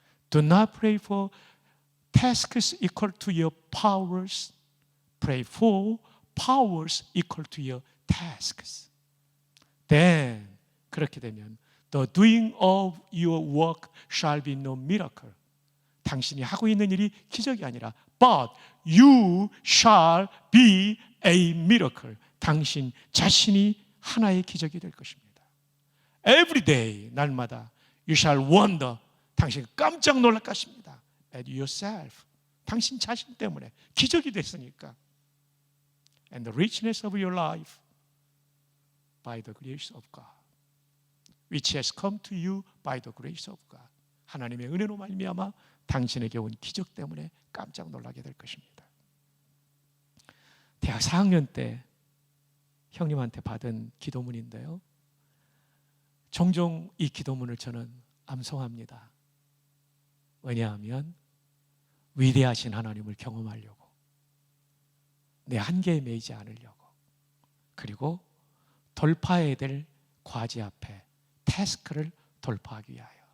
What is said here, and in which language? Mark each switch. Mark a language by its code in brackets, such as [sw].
[en] Do not pray for tasks equal to your powers. Pray for powers equal to your tasks. Then [ko] 그렇게 되면 [en] The doing of your work shall be no miracle. [ko] 당신이 하고 있는 일이 기적이 아니라 [en] But you shall be a miracle. [ko] 당신 자신이 하나의 기적이 될 것입니다. [en] Every day, [ko] 날마다 [en] You shall wonder. [ko] 당신 깜짝 놀랄 것입니다. [en] At yourself. [ko] 당신 자신 때문에 기적이 됐으니까. [en] And the richness of your life by the grace of God. which has come to you by the grace of God. [ko] 하나님의 은혜로 말미암아 당신에게 온 기적 때문에 깜짝 놀라게 될 것입니다. 대학 4학년 때 형님한테 받은 기도문인데요. 종종 이 기도문을 저는 암송합니다. 왜냐하면 위대하신 하나님을 경험하려고, 내 한계에 매이지 않으려고, 그리고 돌파해야 될 과제 앞에 태스크를 돌파하기 위하여.